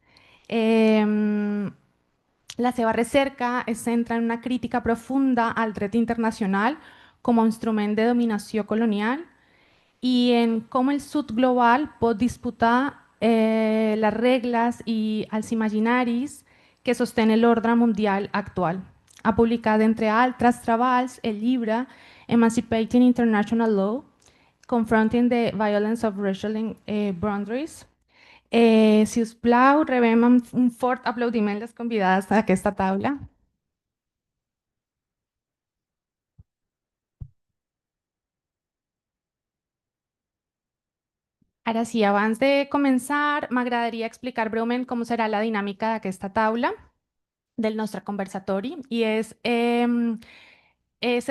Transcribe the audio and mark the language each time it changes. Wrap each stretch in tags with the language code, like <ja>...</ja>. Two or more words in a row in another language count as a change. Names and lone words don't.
<ca>La seva recerca es centra en una crítica profunda al dret internacional com a instrument de dominació colonial i en com el sud global pot disputar les regles i els imaginaris que sostenen l'ordre mundial actual. Ha publicat, entre altres treballs, el llibre Emancipating International Law, Confronting the Violence of Racial Boundaries. Si us plau, rebem amb un fort aplaudiment les convidades a aquesta taula. Ara sí, abans de començar, m'agradaria explicar breument com serà la dinàmica d'aquesta taula del nostre conversatori i se</ca>